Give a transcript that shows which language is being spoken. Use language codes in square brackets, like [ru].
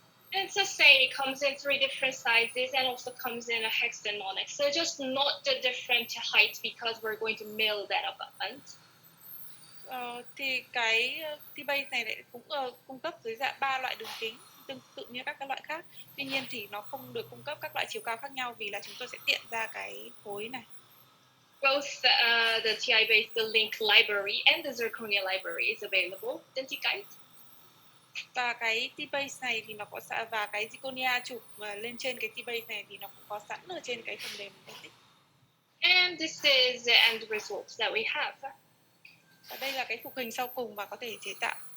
[en] And it's the same, it comes in 3 different sizes and also comes in a hexagonal. So just note the different heights because we're going to mill that abutment. [vi] Thì cái T-base này lại cũng cung cấp dưới dạng 3 loại đường kính tương tự như các loại khác. Tuy nhiên thì nó không được cung cấp các loại chiều cao khác nhau vì là chúng tôi sẽ tiện ra cái khối này. [en] Both the TI base, the link library and the zirconia library is available. Didn't you guys? [vi] Và cái T-base này thì nó có sẵn, và cái zirconia chụp lên trên cái T-base này thì nó cũng có sẵn ở trên cái phần mềm phân tích. [en] And this is the end results that we have. [vi] Và đây là cái phục hình sau cùng mà có thể chế tạo.